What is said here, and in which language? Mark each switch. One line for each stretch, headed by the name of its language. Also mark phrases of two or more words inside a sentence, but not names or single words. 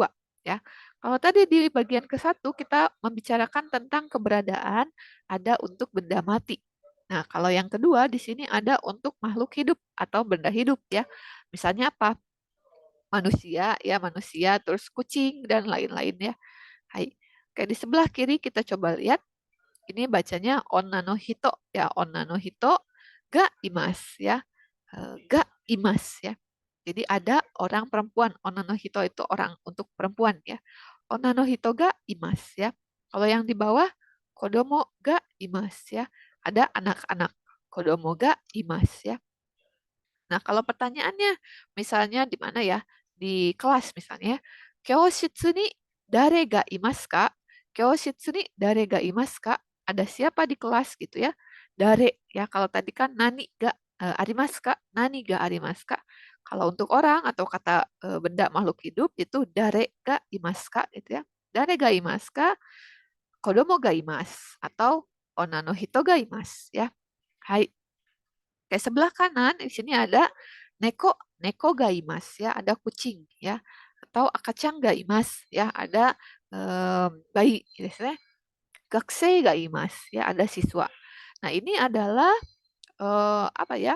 Indonesian: Ya, kalau tadi di bagian ke satu kita membicarakan tentang keberadaan ada untuk benda mati. Nah, kalau yang kedua di sini ada untuk makhluk hidup atau benda hidup ya. Misalnya apa? Manusia ya, manusia, terus kucing dan lain-lain ya. Hai. Oke, di sebelah kiri kita coba lihat. Ini bacanya
Japanese: 女の人や、女の人がいますや. がいますや.
Indonesian: Jadi ada orang perempuan.
Japanese: 女の人
Indonesian: itu orang untuk perempuan ya.
Japanese: 女の人がいますや.
Indonesian: Kalau yang di bawah
Japanese: 子供がいます
Indonesian: ya. Ada anak-anak.
Japanese: 子供がいますや.
Indonesian: Nah, kalau pertanyaannya misalnya di mana ya? Di kelas misalnya.
Japanese: 教室に誰がいますか?教室に誰がいますか?
Indonesian: Ada siapa di kelas gitu ya?
Japanese: 誰や.
Indonesian: Kalau tadi kan
Japanese: 何がありますか? 何がありますか?
Indonesian: Kalau untuk orang atau kata benda makhluk hidup itu
Japanese: 誰がいますか
Indonesian: gitu ya.
Japanese: 誰がいますか? 子供がいます atau 女の人がいますや.
Indonesian: Hai. Kayak sebelah kanan di sini ada
Japanese: 猫 猫がいます
Indonesian: ya, ada kucing ya, atau
Japanese: 赤ちゃんがいます
Indonesian: ya, ada bayi biasanya
Japanese: 学生がいます
Indonesian: ya, ada siswa. Nah, ini adalah apa ya?